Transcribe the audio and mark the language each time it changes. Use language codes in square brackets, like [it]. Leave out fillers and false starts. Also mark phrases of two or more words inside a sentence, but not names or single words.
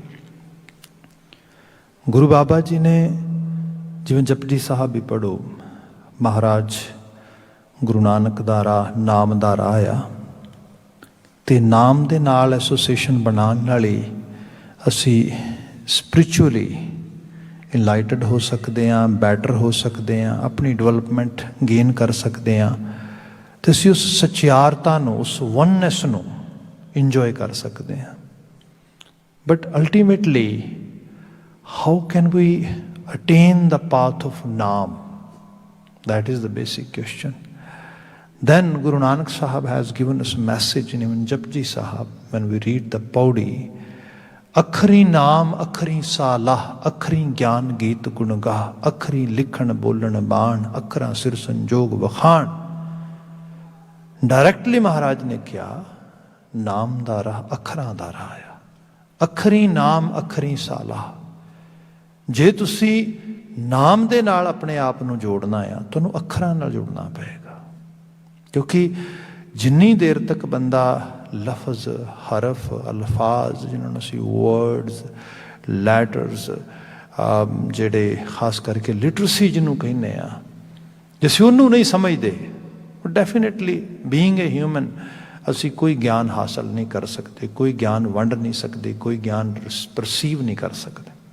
[pa] ਗੁਰੂ ਬਾਬਾ ਜੀ ਨੇ ਜਿਵੇਂ ਜਪਜੀ ਸਾਹਿਬ ਵੀ ਪੜ੍ਹੋ, ਮਹਾਰਾਜ ਗੁਰੂ ਨਾਨਕ ਦਾ ਰਾਹ ਨਾਮ ਦਾ ਰਾਹ ਆ, ਅਤੇ ਨਾਮ ਦੇ ਨਾਲ ਐਸੋਸੀਏਸ਼ਨ ਬਣਾਉਣ ਨਾਲ ਹੀ ਅਸੀਂ [en] spiritually enlightened [pa] ਹੋ ਸਕਦੇ ਹਾਂ, ਬੈਟਰ ਹੋ ਸਕਦੇ ਹਾਂ, ਆਪਣੀ [en] development gain [pa] ਕਰ ਸਕਦੇ ਹਾਂ, ਅਤੇ ਅਸੀਂ ਉਸ ਸੱਚਿਆਰਤਾ ਨੂੰ, ਉਸ ਵਨਨੈਸ ਨੂੰ ਇੰਜੋਏ ਕਰ ਸਕਦੇ ਹਾਂ। [en] but ultimately how can we attain the path of Naam? That is the basic question. Then Guru Nanak Sahib has given us a message in even Japji Sahib when we read the Paudi. [pa] ਅਖਰੀ ਨਾਮੁ ਅਖਰੀ ਸਾਲਾਹ, ਅਖਰੀ ਗਿਆਨੁ ਗੀਤ ਗੁਣਗਾਹ, ਅਖਰੀ ਲਿਖਣੁ ਬੋਲਣੁ ਬਾਣਿ, ਅਖਰਾ ਸਿਰਿ ਸੰਜੋਗੁ ਵਖਾਣਿ. Directly ਮਹਾਰਾਜ ਨੇ ਕਿਹਾ ਨਾਮ ਦਾ ਰਾਹ akhਰਾਂ ਦਾ ਰਾਹ ਆ। ਅਖਰੀ ਨਾਮ ਅਖਰੀ ਸਾਲਾ। ਜੇ ਤੁਸੀਂ ਨਾਮ ਦੇ ਨਾਲ ਆਪਣੇ ਆਪ ਨੂੰ ਜੋੜਨਾ ਆ, ਤੁਹਾਨੂੰ ਅੱਖਰਾਂ ਨਾਲ ਜੁੜਨਾ ਪਏਗਾ। ਕਿਉਂਕਿ ਜਿੰਨੀ ਦੇਰ ਤੱਕ ਬੰਦਾ ਲਫ਼ਜ਼, ਹਰਫ, ਅਲਫਾਜ਼ ਜਿਹਨਾਂ ਨੂੰ ਅਸੀਂ [en] words, letters, [pa] ਜਿਹੜੇ ਖਾਸ ਕਰਕੇ ਲਿਟਰੇਸੀ ਜਿਹਨੂੰ ਕਹਿੰਦੇ ਆ, ਜੇ ਅਸੀਂ ਉਹਨੂੰ ਨਹੀਂ ਸਮਝਦੇ, [en] definitely being a human [pa] ਅਸੀਂ ਕੋਈ ਗਿਆਨ ਹਾਸਲ ਨਹੀਂ ਕਰ ਸਕਦੇ, ਕੋਈ ਗਿਆਨ ਵੰਡ ਨਹੀਂ ਸਕਦੇ, ਕੋਈ ਗਿਆਨ ਪਰਸੀਵ ਨਹੀਂ ਕਰ ਸਕਦੇ।